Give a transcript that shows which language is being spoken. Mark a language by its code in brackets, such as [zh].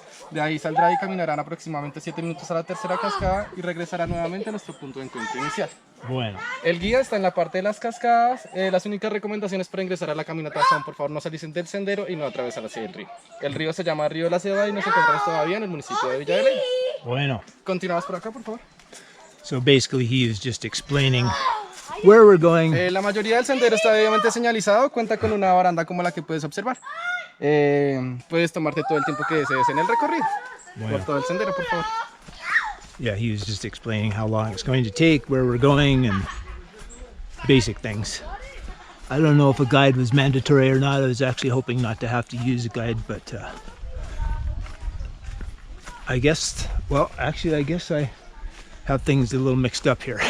[es] De ahí saldrá y caminarán aproximadamente 7 minutos a la tercera cascada y regresará nuevamente a nuestro punto de encuentro inicial. Bueno. El guía está en la parte de las cascadas. Las únicas recomendaciones para ingresar a la caminata son, por favor, no salirse del sendero y no atravesar hacia el río. El río se llama Río de la Ceba y nos encontramos todavía en el municipio de Villa de Leyva. Bueno. Continuamos por acá, por favor. [en] So basically he is just explaining where we're going. [es] La mayoría del sendero está debidamente señalizado, cuenta con una baranda como la que puedes observar. Puedes tomarte todo el tiempo que desees en el recorrido. Por todo el sendero, por favor. [en] Yeah, he was just explaining how long it's going to take, where we're going, and basic things. I don't know if a guide was mandatory or not. I was actually hoping not to have to use a guide, but I guess, well, actually, I guess I have things a little mixed up here.